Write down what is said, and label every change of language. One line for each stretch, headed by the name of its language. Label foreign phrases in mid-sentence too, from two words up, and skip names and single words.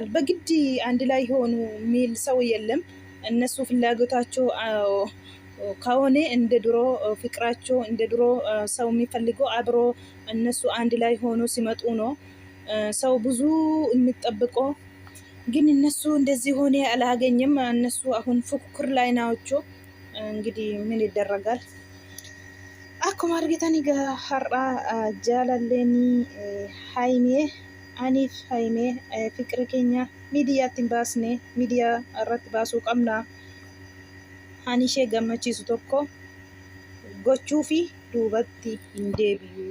Amharic: በግድ አንድ ላይ ሆኑ የሚል ሰው የለም። እነሱ ፍላጎታቸው ከሆነ እንደ ድሮ ፍቅራቸው እንደ ድሮ ሰው የሚፈልገው አብሮ እነሱ አንድ ላይ ሆኖ ሲመጡ ነው ሰው ብዙ የሚጠብቀው። ግን እነሱ እንደዚህ ሆነ አላገኘም። እነሱ አሁን ፉክክር ላይ ናቸው። እንግዲህ ምን ይደረጋል?
Oromo: akkuma argitan har'a jaalalleen aniif haymee fiqira keenya miidiyaatti hin baasne miidiyaa irratti baasuu qabna. Ani ishee gammachiisu tokko gochuu fi duubatti hin deebi'u.